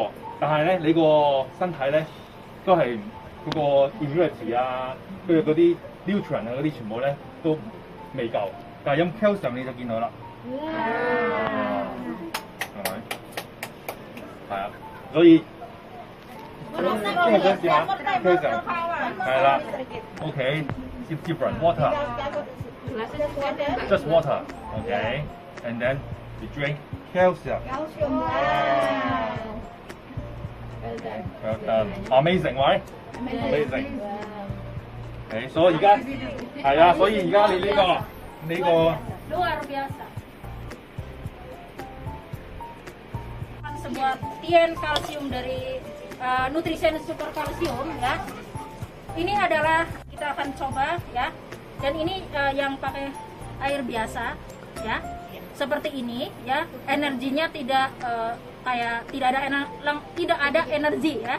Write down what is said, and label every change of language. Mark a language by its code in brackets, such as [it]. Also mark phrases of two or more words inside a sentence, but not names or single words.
[yue] 但係咧，你個身體咧都係嗰個 immunity 啊，跟住嗰啲 nutrient 啊嗰啲全部咧都未夠。但係飲 calcium 你就見到啦，係咪？係啊，所以今日想試下 calcium， 係啦 ，OK， [en] different water。Just water, okay, and then you drink calcium. Well done. Amazing, right? Amazing. [yue] Okay, 所以而家係啊，所以而家你呢個 [id] luar biasa. Sebuah tien kalsium dari nutrisen super kalsium ya. Ini adalah kita akan coba ya. Dan ini yang pakai air biasa ya, seperti ini ya, energinya tidak kayak tidak ada energi ya,